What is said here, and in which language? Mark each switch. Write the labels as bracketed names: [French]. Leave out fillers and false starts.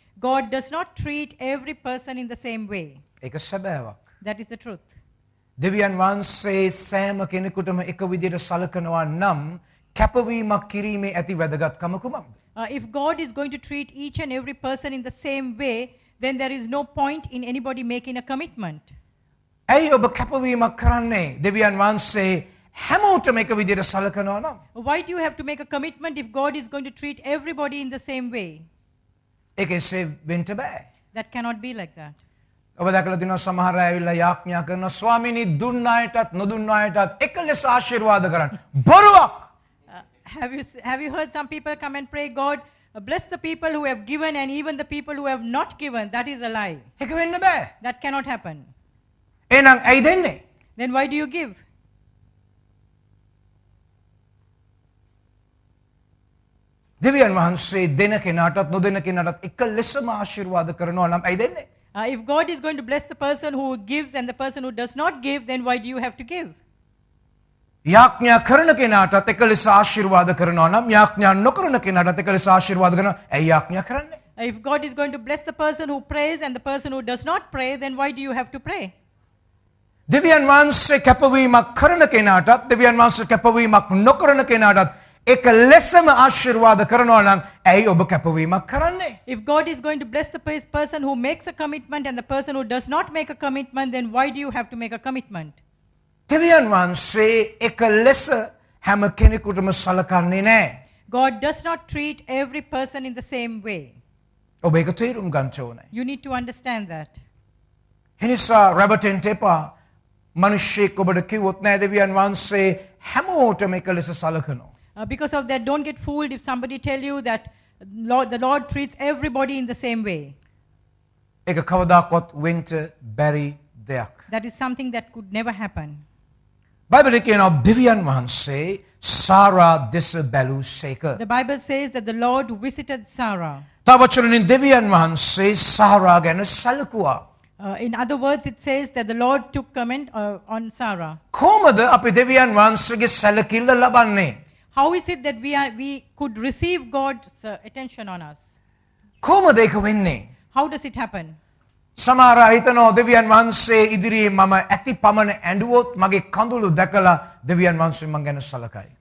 [English] God does not treat every person in the same way. [Sinhala] ඒක සැබෑවක්. [English] That is the truth. [Sinhala] දෙවියන් වහන්සේ සෑම කෙනෙකුටම එක විදියට සලකනවා නම් කැපවීමක් කිරීමේ ඇති වැදගත්කම කුමක්ද? [English] If God is going to treat each and every person in the same way, then there is no point in anybody making a commitment. [Sinhala] ඇයි ඔබ කැපවීමක් කරන්නේ? දෙවියන් වහන්සේ හැමෝටම එක විදියට සලකනවා නම්? [English] Why do you have to make a commitment if God is going to treat everybody in the same way? [Sinhala] ඒකෙන්සේ වෙන්න බෑ. [English] That cannot be like that. [Sinhala] ඔබ දැකලා දිනවා සමහර අය ඇවිල්ලා යාඥා කරන ස්වාමීනි දුන්න අයටත් නොදුන්න අයටත් එක ලෙස ආශිර්වාද කරන්න. බොරුවක්. [English] Have you heard some people come and pray, God, bless the people who have given and even the people who have not given? That is a lie. [Sinhala] ඒක වෙන්න බෑ. [English] That cannot happen. [Sinhala] එහෙනම් ඇයි දෙන්නේ? [English] Then why do you give? [Sinhala] දෙවියන් වහන්සේ දෙන කෙනාටත් නොදෙන කෙනාටත් එක ලෙසම ආශිර්වාද කරනවා නම් ඇයි දෙන්නේ? [English] If God is going to bless the person who gives and the person who does not give, then why do you have to give? [Sinhala] යාඥා කරන කෙනාටත් එක ලෙස ආශිර්වාද කරනවා නම් යාඥා නොකරන කෙනාටත් එක ලෙස ආශිර්වාද කරනවා. ඇයි යාඥා කරන්නේ? [English] If God is going to bless the person who prays and the person who does not pray, then why do you have to pray? [Sinhala] දෙවියන් වහන්සේ කැපවීමක් කරන කෙනාටත් දෙවියන් වහන්සේ කැපවීමක් නොකරන කෙනාටත් එක ලෙසම ආශිර්වාද කරනවා නම් ඇයි ඔබ කැපවීමක් කරන්නේ? [English] If God is going to bless the person who makes a commitment and the person who does not make a commitment, then why do you have to make a commitment? [Sinhala] දෙවියන් වහන්සේ එක ලෙස හැම කෙනෙකුටම සලකන්නේ නැහැ. [English] God does not treat every person in the same way. [Sinhala] ඔබ ඒක තේරුම් ගන්න ඕනේ. [English] You need to understand that. [Sinhala] එනිසා රැවටෙන්න එපා. මිනිස්සෙක් ඔබට කිව්වොත් නෑ දෙවියන් වහන්සේ හැමෝටම එක ලෙස සලකනවා. [English] Because of that, don't get fooled if somebody tell you that the Lord treats everybody in the same way. [Sinhala] ඒක කවදාකවත් වෙන්න බැරි දෙයක්. [English] That is something that could never happen. [Sinhala] බයිබලයේ කියනවා දෙවියන් වහන්සේ සාරා දෙස බැලූසේක. [English] The Bible says that the Lord visited Sarah. [Sinhala] තව වචනකින් දෙවියන් වහන්සේ සාරා ගැන සැලකුවා. [English] In other words, it says that the Lord took comment on Sarah. [Sinhala] කොහොමද අපි දෙවියන් වහන්සේගේ සැලකිල්ල ලබන්නේ? [English] How is it that we could receive God's attention on us? [Sinhala] කොහොමද ඒක වෙන්නේ? [English] How does it happen? [Sinhala] සමහර අය හිතනවා දෙවියන් වහන්සේ ඉදිරියේ මම ඇති පමණ ඇඬුවොත් මගේ කඳුළු දැකලා දෙවියන් වහන්සේ මං ගැන සලකයි.